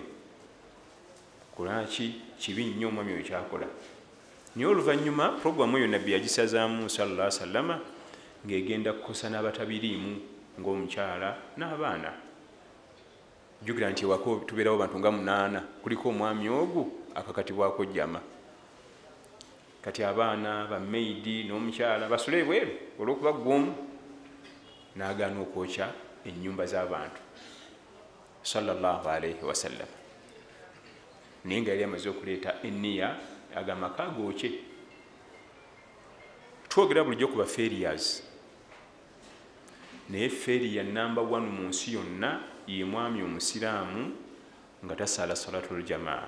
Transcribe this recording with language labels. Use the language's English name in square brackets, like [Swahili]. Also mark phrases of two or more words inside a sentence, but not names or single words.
[Ganda] Kulaki kibi nnyo omwami oyo kyakola. Naye oluvannyuma programu eyo nabbi yagisazaamu [Arabic] صلى الله عليه وسلم [Ganda] ng'egenda kukosa n'abatabiriimu ng'omukyala n'abaana. Jjukira nti ewaka tubeerawo bantu nga 8 kuliko omwami ogu akakatibwako jjama. Kati abaana bamaidi n'omukyala basule ebweru olw'okuba gwomu n'agaana okwokya ennyumba z'abantu [Arabic] صلى الله عليه وسلم. [Ganda] Naye nga yali amaze okuleeta enniya agamaka gookye. Twogera bulijjo ku ba failures, naye [English] failure number [Ganda] 1 mu nsi yonna ye mwami omusiraamu nga tasaala [Arabic] صلاة الجماعة.